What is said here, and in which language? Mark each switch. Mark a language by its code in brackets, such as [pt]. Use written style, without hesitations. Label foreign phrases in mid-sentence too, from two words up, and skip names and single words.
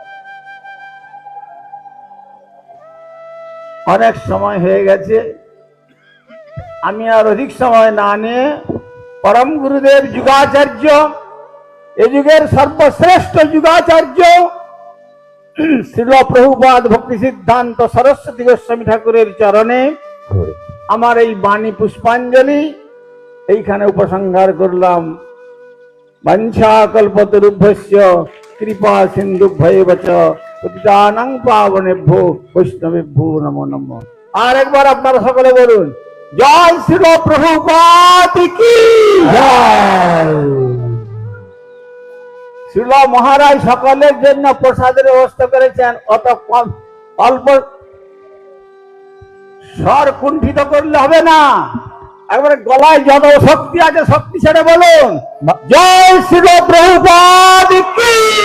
[bn] অনেক সময় হয়ে গেছে, আমি আর অধিক সময় না নিয়ে পরম গুরুদেব যুগাচার্য, এ যুগের সর্বশ্রেষ্ঠ যুগাচার্য শ্রীল প্রভুপাদ ভক্তি সিদ্ধান্ত সরস্বতী গোস্বামী ঠাকুরের চরণে আমার এই বাণী পুষ্পাঞ্জলি এইখানে উপসংহার করলাম। [sa] বাঞ্ছা কল্পতরুভ্যস্য কৃপা সিন্ধুভ্যেব চ পতিতানাং পাবনেভ্যো বৈষ্ণবেভ্যো নমো নমঃ। [bn] আর একবার আপনারা সকলে বলুন, জয় শ্রীল প্রভুপাদ কি জয়। শ্রীল মহারাজ সকলের জন্য প্রসাদের ব্যবস্থা করেছেন। অত অল্প স্বর কুণ্ঠিত করলে হবে না, একবারে গলায় যত শক্তি আছে শক্তি ছেড়ে বলুন, জয় শ্রীল প্রভুপাদ কি